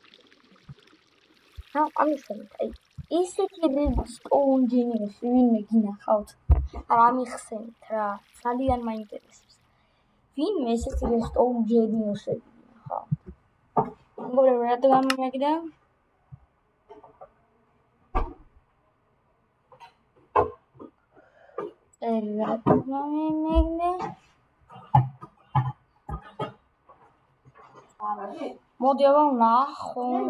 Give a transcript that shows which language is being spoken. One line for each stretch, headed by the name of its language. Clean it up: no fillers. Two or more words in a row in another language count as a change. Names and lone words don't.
Georgian: ამიხსენეთ, აი ისეთი
English: redstone genius-
Georgian: ი ვინმე გინახავთ? არა ამიხსენეთ რა, ძალიან მაინტერესებს. ვინმე ესეთი
English: redstone genius-
Georgian: ები გინახავთ? მეგობრებო, რატო გამომაგდა? მოდი აბა ვნახო.